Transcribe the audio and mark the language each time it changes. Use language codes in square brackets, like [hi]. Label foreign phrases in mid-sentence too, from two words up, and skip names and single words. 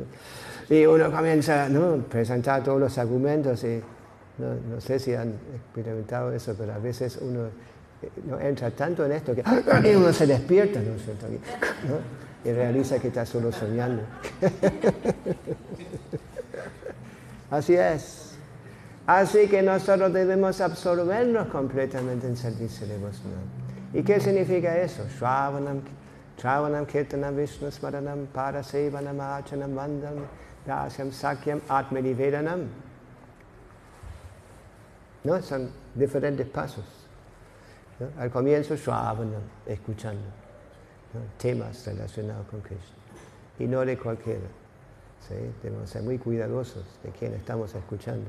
[es] Y uno comienza, ¿no?, a presentar todos los argumentos y no sé si han experimentado eso, pero a veces uno no entra tanto en esto que y uno se despierta, ¿no es cierto?, ¿no?, y realiza que está solo soñando. Así es. Así que nosotros debemos absorbernos completamente en servicio devocional. ¿Y qué significa eso? [sa] Shravanam Kirtanam Vishnu Smaranam Parasevanam Achanam Vandam Dasyam Sakyam Atmanivedanam. [es] ¿No? Son diferentes pasos. ¿no? Al comienzo, Shravanam, escuchando, ¿no? Temas relacionados con Krishna. Y no de cualquiera. ¿Sí? Debemos ser muy cuidadosos de quién estamos escuchando.